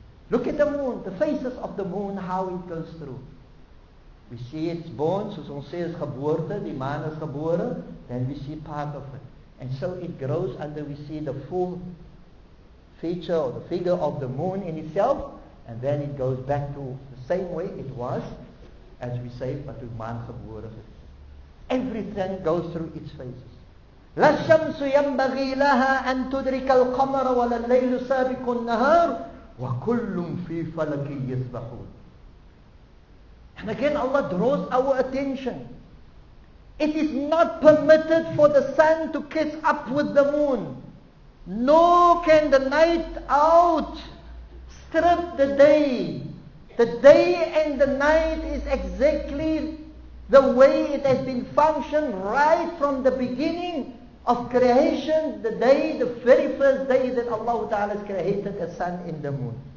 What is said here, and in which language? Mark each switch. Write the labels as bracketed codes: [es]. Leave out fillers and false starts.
[en] Look at the moon, the faces of the moon, how it goes through. We see it's born, [af] soos ons sê is geboorte, die maan is gebore, [en] then we see part of it. And so it grows until we see the full feature or the figure of the moon in itself, and then it goes back to the same way it was, as we say, but the [af] maan gebore is. [en] Everything goes through its phases. [ar] لا الشمس ينبغي لها أن تدرك القمر ولا الليل سابق النهار وكل في فلك يسبحون. [en] And again Allah draws our attention. It is not permitted for the sun to catch up with the moon, nor can the night outstrip the day. The day and the night is exactly the way it has been functioned right from the beginning of creation, the day, the very first day that Allah Ta'ala has created the sun and the moon.